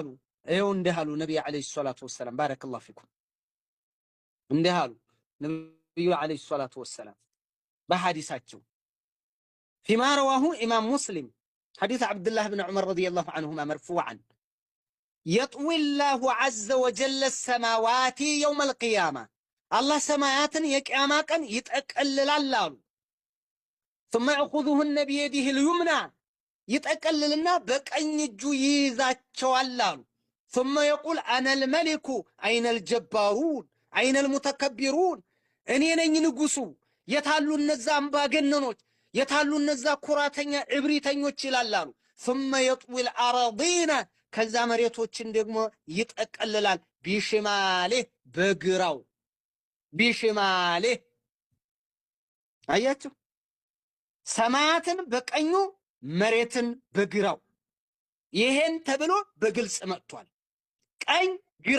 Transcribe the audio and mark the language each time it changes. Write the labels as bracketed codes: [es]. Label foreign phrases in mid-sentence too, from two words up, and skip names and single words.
[am] ይኸው እንዲህ አሉ ነብዩ [ar] عليه الصلاة والسلام። بارك الله فيكم። [am] እንዲህ አሉ ነብዩ [ar] عليه الصلاة والسلام [am] በሐዲሳቸው [ar] فيما رواه الإمام مسلم حديث عبد الله بن عمر رضي الله عنهما مرفوعا يطوي الله عز وجل السماوات يوم القيامة [am] አላህ ሰማያትን የቅያማ ቀን ይጠቀልላል አሉ። [ar] ثم يأخذهن بيده اليمنى [am] ይጠቀልልና በቀኝ እጁ ይይዛቸዋል አሉ። [ar] ثم يقول أنا الملك أين الجبارون أين المتكبرون [am] እኔ ነኝ ንጉሱ፣ የታሉ እነዛ አምባገነኖች፣ የታሉ እነዛ ኩራተኛ እብሪተኞች ይላል አሉ። [ar] ثم يطوي الأراضين [am] ከዛ መሬቶችን ደግሞ ይጠቀልላል ቢሽማሌህ በግራው ቢሽማሌ። አያችሁ፣ ሰማያትን በቀኙ መሬትን በግራው። ይሄን ተብሎ በግልጽ መጥቷል። ቀኝ ግራ